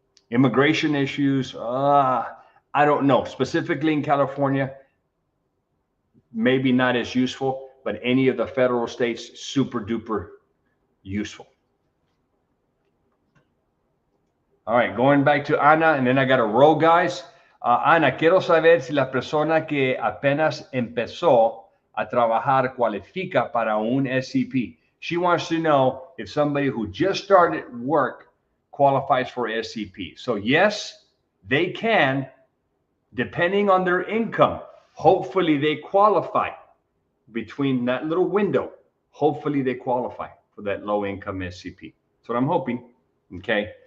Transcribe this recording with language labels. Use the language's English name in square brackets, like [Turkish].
[English] Immigration issues, I don't know. Specifically in California, maybe not as useful, but any of the federal states, super duper useful. All right, going back to Ana, and then I got a row, guys. [Spanish] Ana, quiero saber si la persona que apenas empezó a trabajar cualifica para un SEP. [English] She wants to know if somebody who just started work qualifies for SEP. So yes, they can, depending on their income. Hopefully they qualify between that little window. Hopefully they qualify for that low income SEP. That's what I'm hoping. Okay.